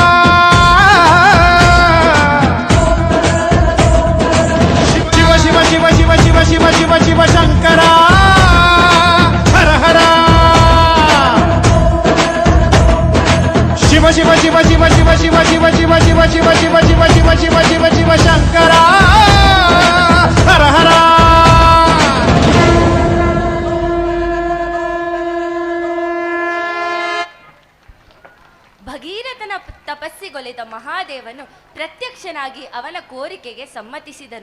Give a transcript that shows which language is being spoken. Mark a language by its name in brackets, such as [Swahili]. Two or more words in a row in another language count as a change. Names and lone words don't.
[Kannada] ಶಿವ ಶಿವ ಶಿವ ಶಿವ ಶಿವ ಶಿವ ಶಿವ ಶಿವ ಶಂಕರ ಹರ ಹರ ಶಿವ ಶಿವ ಶಿವ ಶಿವ ಶಿವ ಶಿವ ಶಿವ ಶಿವ ಶಿವ ಶಿವ ಶಿವ ಶಿವ ಶಿವ ಶಿವ ಶಿವ ಶಿವ ಶಂಕರ ಹರ ಹರ ಭಗೀರಥನ ತಪಸ್ಸಿಗೊಲಿದ ಮಹಾದೇವನು ಪ್ರತ್ಯಕ್ಷನಾಗಿ ಅವನ ಕೋರಿಕೆಗೆ ಸಮ್ಮತಿಸಿದನು.